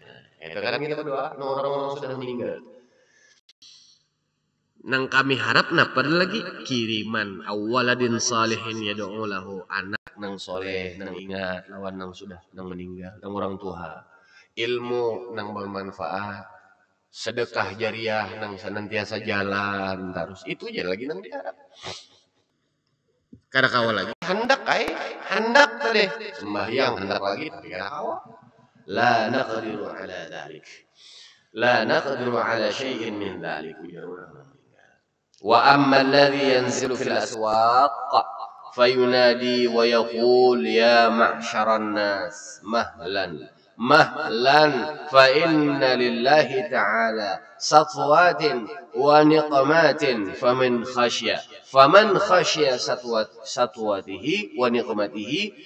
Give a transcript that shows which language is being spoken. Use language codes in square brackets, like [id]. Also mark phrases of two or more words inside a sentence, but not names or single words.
[bjn] Itu kan kita berdoa, orang-orang sudah meninggal. Nang kami harap pada lagi kiriman [ar] أو ولد صالح يدعو له, [bjn] anak nang soleh nang ingat lawan nang sudah nang meninggal, nang orang tua. Ilmu nang bermanfaat, sedekah jariah nang senantiasa jalan terus. Itu aja lagi nang diharap. Kada kawal lagi. Hendak tadi sembahyang hendak lagi tapi kada kawal. [ar] لا نقدر على ذلك. لا نقدر على شيء من ذلك. وأما الذي ينزل في الأسواق فينادي ويقول يا معشر الناس مهلا فإن لله تعالى سطوات ونقمات فمن خشي سطواته ونقماته